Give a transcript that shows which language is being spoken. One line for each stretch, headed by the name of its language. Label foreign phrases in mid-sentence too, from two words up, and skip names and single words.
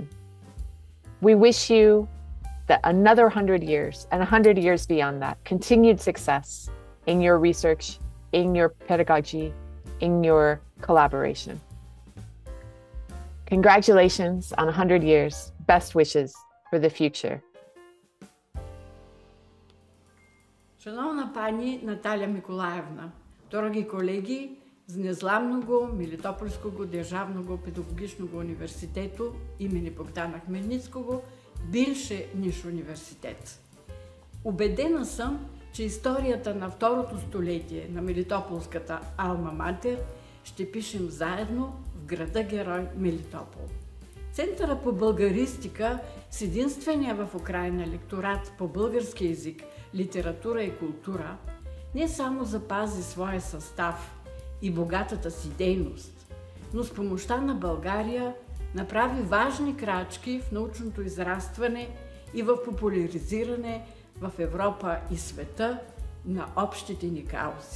English: We wish you that another 100 years and 100 years beyond that, continued success in your research, in your pedagogy, in your collaboration. Congratulations on 100 years. Best wishes for the future.
Ukrainian: Шановна пані Наталя Миколаївна, дорогі колеги з незламного Мелитопольського державного педагогічного університету імені Богдана Хмельницького, більше ніж університет.
Bulgarian: Убедена съм, че историята на второто столетие на Мелитополската Алма Матер ще пишем заедно в града-герой Мелитопол. Центъра по българистика с единствения в Украйна лекторат по български език, литература и култура не само запази своя състав и богатата си дейност, но с помощта на България направи важни крачки в научното израстване и в популяризиране в Европа и света на общите ни каузи.